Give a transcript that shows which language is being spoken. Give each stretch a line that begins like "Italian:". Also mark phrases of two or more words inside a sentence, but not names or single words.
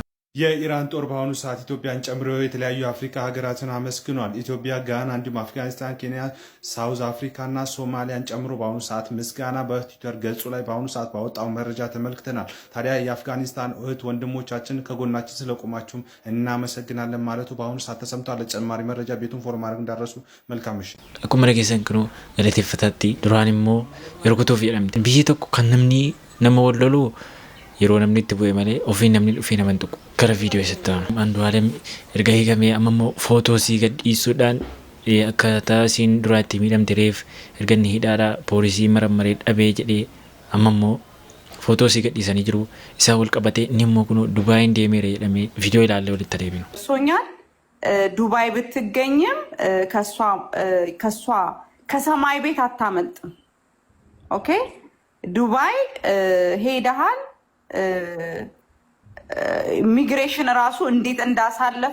Amharic: የኢራን ጦር በአሁኑ ሰዓት ኢትዮጵያን ጨምሮ የተለያዩ የአፍሪካ ሀገራትን አመስግኗል። ኢትዮጵያ፣ ጋና፣ እንዲሁም አፍጋኒስታን፣ ኬንያ፣ ሳውዝ አፍሪካ እና ሶማሊያን ጨምሮ በአሁኑ ሰዓት ምስጋና በትዊተር ገጹ ላይ በአሁኑ ሰዓት ባወጣው መረጃ ተመልክተናል። ታዲያ የአፍጋኒስታን እህት ወንድሞቻችን ከጎናችን ስለቆማችሁም እናመሰግናለን ማለቱ በአሁኑ ሰዓት ተሰምቷል። ለተጨማሪ መረጃ ቤቱን ፎሎ ማድረግ እንዳረሱ። መልካም ምሽት።
Oromo: akkuma dhageessan kunu galateeffataatti duraan immoo yeroo jedhamte biyyi tokko kan namni nama wallolu yeroo namni itti bu'e malee ofii namni dhufee nama tuqu gara viidiyoo isitti Andu'aalem erga hiikamee amma immoo footoosii gadhiisuudhaan akkaataa isiin duraatti miidhamte reef erga inni hidhaadhaa poolisii marammaree dhabee jedhee amma immoo footoosii gadhiisanii jiru isaa wal qabatee inni immoo kun Dubaayin deemeera jedhamee viidiyoo ilaallee walitti adeeminu.
Amharic: ሶኛል ዱባይ ብትገኝም ከሷ ከሰማይ ቤት አታመልጥም። ኦኬ ዱባይ ሄደሃል። ኢሚግሬሽን ራሱ እንዴት እንዳሳለፈ